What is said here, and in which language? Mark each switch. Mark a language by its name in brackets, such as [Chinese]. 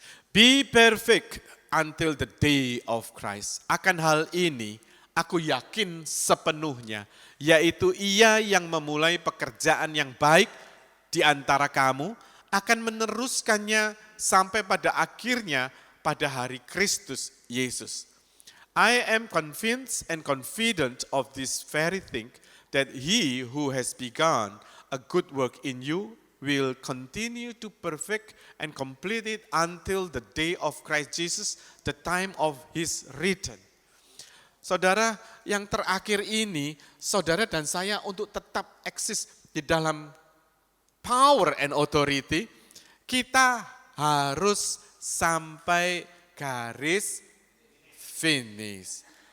[English] Be perfect until the day of Christ. [Indonesian] Akan hal ini aku yakin sepenuhnya, yaitu Ia yang memulai pekerjaan yang baik di antara kamu akan meneruskannya sampai pada akhirnya pada hari Kristus Yesus. [English] I am convinced and confident of this very thing, that He who has begun a good work in you will continue to perfect and complete it until the day of Christ Jesus, the time of His return. [Indonesian] Saudara, yang terakhir ini, saudara dan saya untuk tetap eksis di dalam [English] power and authority, [Indonesian] kita harus sampai garis finish.